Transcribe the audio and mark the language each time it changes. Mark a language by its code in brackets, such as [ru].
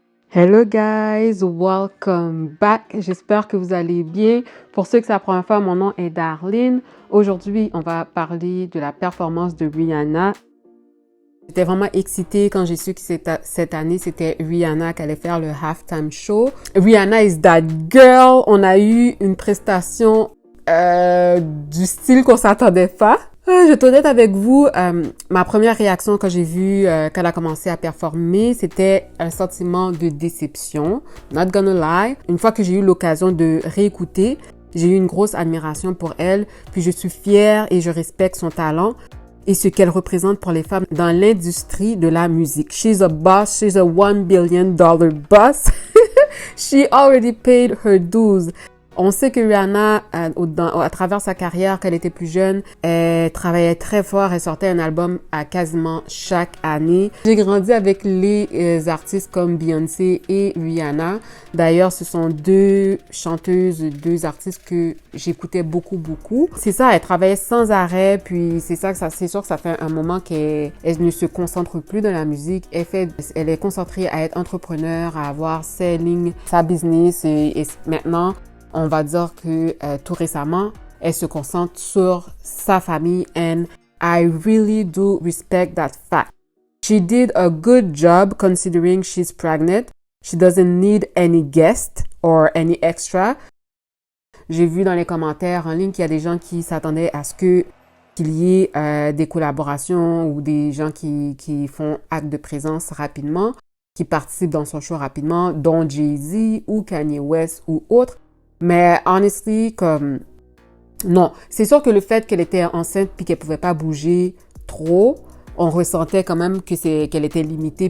[en] Hello guys, welcome back. [fr] J'espère que vous allez bien. Pour ceux que c'est la première fois, mon nom est Darlene. Aujourd'hui, on va parler de la performance de Rihanna. J'étais vraiment excitée quand j'ai su que cette année, c'était Rihanna qui allait faire le halftime show. [en] Rihanna is that girl. [fr] On a eu une prestation du style qu'on s'attendait pas. Je vais être honnête avec vous, ma première réaction quand j'ai vu qu'elle a commencé à performer, c'était un sentiment de déception. [en] Not gonna lie. [fr] Une fois que j'ai eu l'occasion de réécouter, j'ai eu une grosse admiration pour elle, puis je suis fière et je respecte son talent et ce qu'elle représente pour les femmes dans l'industrie de la musique. [en] She's a boss, she's a $1 billion boss. She already paid her dues. [fr] On sait que Rihanna, à travers sa carrière, quand elle était plus jeune, elle travaillait très fort. Elle sortait un album à quasiment chaque année. J'ai grandi avec les artistes comme Beyoncé et Rihanna. D'ailleurs, ce sont deux chanteuses, deux artistes que j'écoutais beaucoup. C'est ça, elle travaillait sans arrêt. Puis c'est sûr que ça fait un moment qu'elle ne se concentre plus dans la musique. Elle est concentrée à être entrepreneur, à avoir sa business et maintenant, on va dire que tout récemment, elle se concentre sur sa famille [en] and I really do respect that fact. She did a good job considering she's pregnant. She doesn't need any guest or any extra. [fr] J'ai vu dans les commentaires en ligne qu'il y a des gens qui s'attendaient à ce qu'il y ait des collaborations ou des gens qui font acte de présence rapidement, qui participent dans son show rapidement, dont Jay-Z ou Kanye West ou autres. Mais honestly, non, c'est sûr que le fait qu'elle était enceinte puis qu'elle pouvait pas bouger trop, on ressentait quand même qu'elle était limitée.